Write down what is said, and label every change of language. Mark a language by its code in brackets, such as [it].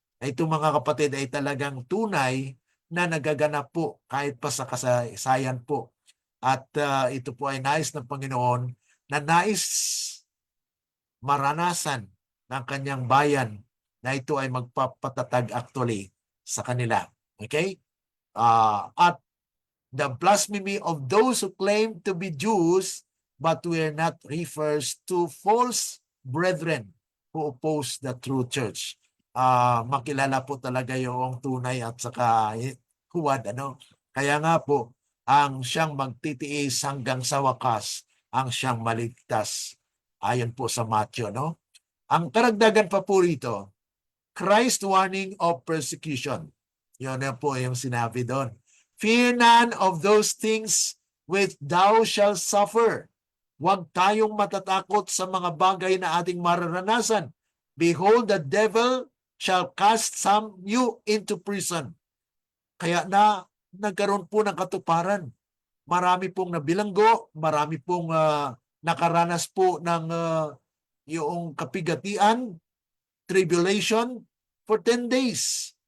[tl] Ito, mga kapatid, ay talagang tunay na nagaganap po kahit pa sa kasaysayan po. At ito po ay nais ng Panginoon na nais maranasan ng kanyang bayan, na ito ay magpapatatag actually sa kanila. [en] Okay? At the blasphemy of those who claim to be Jews but were not refers to false brethren who oppose the true church. [tl] Makilala po talaga yung tunay at saka huwad. Kaya nga po, ang siyang magtitiis hanggang sa wakas, ang siyang maligtas. Ayon po sa Matthew, no? Ang karagdagan pa po rito, Christ warning of persecution. Yun na po yung sinabi doon. [en] Fear none of those things which thou shalt suffer. [tl] Huwag tayong matatakot sa mga bagay na ating mararanasan. [en] Behold, the devil shall cast some you into prison. [tl] Kaya nagkaroon po ng katuparan. Marami pong nabilanggo, marami pong nakaranas po ng yung kapigatian, tribulation for 10 days.